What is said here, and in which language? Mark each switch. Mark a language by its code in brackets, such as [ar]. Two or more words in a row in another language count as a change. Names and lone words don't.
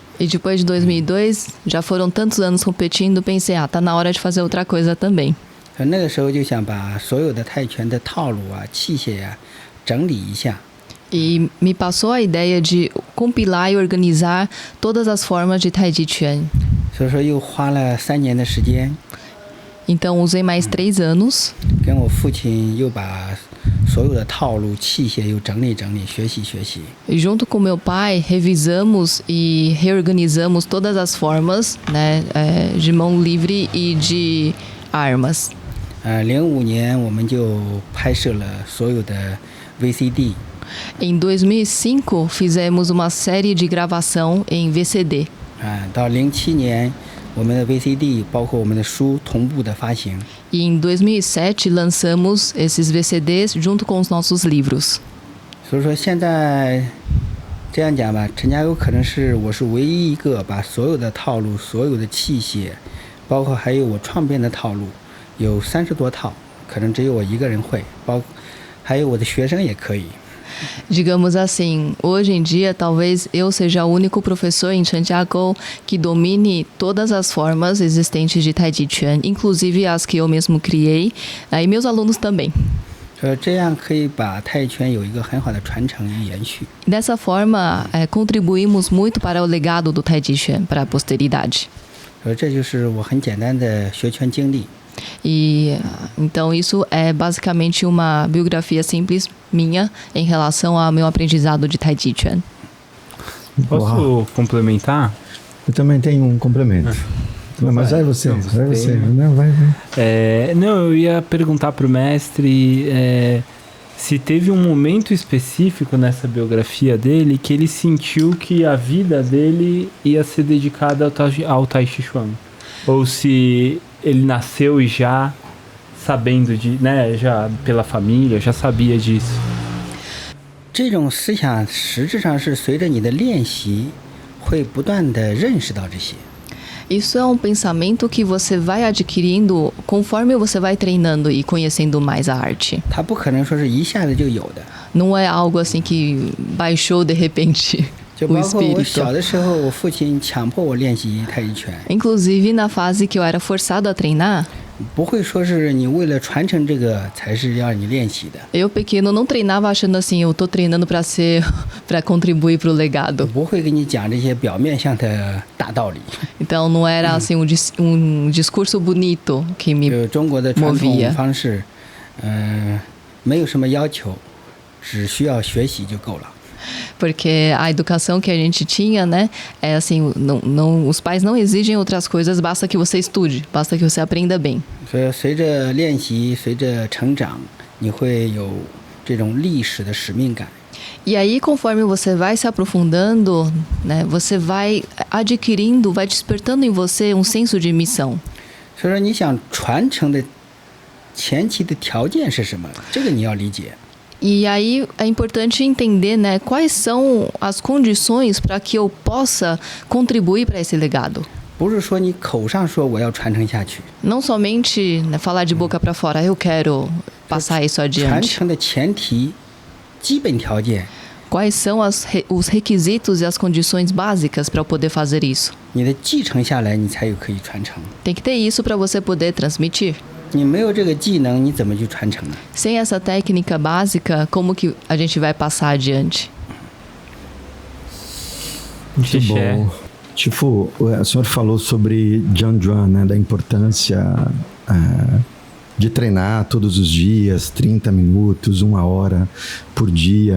[pt] E depois de 2002, já foram tantos anos competindo, pensei, tá na hora de fazer outra coisa também. [zh] 所以那个时候就想把所有的泰拳的套路啊、器械呀、整理一下。 [pt] E me passou a ideia de compilar e organizar todas as formas de Tai Chi Chuan. [zh] 所以说又花了3年的时间， [pt] Então usei mais 3 anos. [zh] 跟我父亲又把所有的套路、器械又整理整理，学习学习。 [pt] E junto com meu pai, revisamos e reorganizamos todas as formas, né, de mão livre e de armas. [zh] 05 年我们就拍摄了所有的 VCD。 [pt] Em 2005, fizemos uma série de gravação em VCD. [zh] 到07年，我们的 VCD 包括我们的书同步的发行。 [pt] E em 2007, lançamos esses VCDs junto com os nossos livros. [zh] 所以说现在这样讲吧，陈家友可能是我是唯一一个把所有的套路、所有的器械，包括还有我创编的套路，有30多套，可能只有我一个人会，还有我的学生也可以。 [pt] Digamos assim, hoje em dia talvez eu seja o único professor em Chanjiagou que domine todas as formas existentes de Tai Chi Chuan, inclusive as que eu mesmo criei, e meus alunos também. [zh] 这样可以把泰拳有一个很好的传承与延续。 [pt] Dessa forma, contribuímos muito para o legado do Tai Chi Chuan, para a posteridade. [zh] 这就是我很简单的学拳经历。 [pt] E então isso é basicamente uma biografia simples minha em relação ao meu aprendizado de Tai Chi Chuan. Posso complementar? Eu também tenho um complemento. Não, mas vai você, não, vai você. tem. Não, vai. Não, eu ia perguntar pro mestre se teve um momento específico nessa biografia dele que ele sentiu que a vida dele ia ser dedicada ao Tai Chi Chuan. Ou se ele nasceu já sabendo já pela família, já sabia disso. [zh] 这种思想实质上是随着你的练习，会不断地认识到这些。 [pt] Isso é um pensamento que você vai adquirindo conforme você vai treinando e conhecendo mais a arte. [zh] 它不可能说是一下子就有的。 [pt] Não é algo assim que baixou de repente [zh] 就 [pt] o [zh] 包括我 [pt] espírito. [zh] 小的时候，我父亲强迫我练习太极拳。 [pt] Inclusive na fase que eu era forçado a treinar, [zh] 不会说是你为了传承这个才是要你练习的。 [pt] Eu pequeno não treinava achando assim, eu tô treinando para ser, para contribuir para o legado. [zh] 不会跟你讲这些表面上的大道理。 [pt] Então não era assim um discurso bonito que me [zh] 就中国的传 [pt] movia. [zh] 统方式，没有什么要求，只需要学习就够了。 [pt] Porque a educação que a gente tinha, né, é assim, os pais não exigem outras coisas, basta que você estude, basta que você aprenda bem. [zh] 所以随着练习，随着成长，你会有这种历史的使命感。 [pt] E aí, conforme você vai se aprofundando, né, você vai adquirindo, vai despertando em você um senso de missão. [zh] 所以说，你想传承的前期的条件是什么？这个你要理解。 [pt] E aí é importante entender, né, quais são as condições para que eu possa contribuir para esse legado. [zh] 不是说你口上说我要传承下去， [pt] Não somente, né, falar de boca para fora, eu quero passar isso [zh] 传 [pt] adiante. [zh] 承的前提、基本条件， [pt] Quais são os requisitos e as condições básicas para eu poder fazer isso? [zh] 你的继承下来，你才有可以传承。 [pt] Tem que ter isso para você poder transmitir. [zh] 你没有这个技能，你怎么去传承呢？ [pt] Sem essa técnica básica, como que a gente vai passar adiante? Muito Xixé. bom. Tipo, o senhor falou sobre Jianzhuan, né, da importância de treinar todos os dias, 30 minutos, 1 hora por dia.